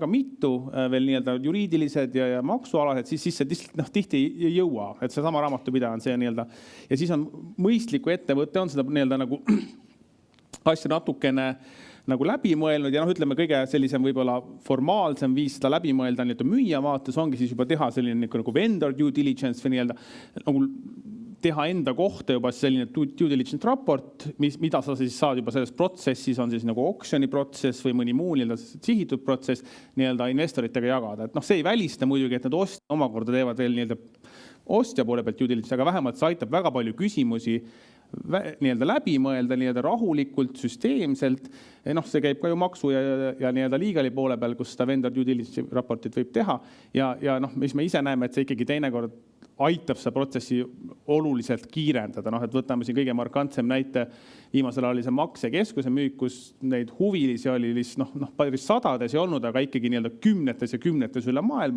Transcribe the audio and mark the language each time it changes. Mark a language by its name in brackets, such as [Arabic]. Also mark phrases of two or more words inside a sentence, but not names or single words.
[Estonian] väga mitu, veel nii-öelda juriidilised ja maksualased, siis see tihti ei jõua, et see sama raamatupidaja on see nii-öelda ja siis on mõistliku ettevõtte on seda nii-öelda nagu asja natukene nagu läbi mõelnud ja ütleme kõige sellisem võib-olla formaalsem viis seda läbi mõelda nii-öelda müüja vaates ongi siis juba teha selline nagu [English] vendor due diligence [Estonian] või nii-öelda nagu teha enda kohta juba selline [English] due diligence [Estonian] raport, mida sa siis saad juba selles protsessis, on siis nagu auctioni protsess või mõni muu nii-öelda sihitud protsess nii-öelda investoritega jagada. Et see ei välista muidugi, et need ostja omakorda teevad veel nii-öelda ostja poole pealt [English] due diligence, [Estonian] aga vähemalt see aitab väga palju küsimusi nii-öelda läbi mõelda nii-öelda rahulikult, süsteemselt. See käib ka ju maksu ja nii-öelda legali poole peal, kus seda [English] vendor due diligence [Estonian] raportit võib teha. Ja mis me ise näeme, et see ikkagi teinekord aitab seda protsessi oluliselt kiirendada. Et võtame siin kõige markantsem näite, viimasel ajal oli see maksekeskuse müük, kus neid huvilisi oli päris sadades ei olnud, aga ikkagi nii-öelda kümnetes ja kümnetes üle maailma.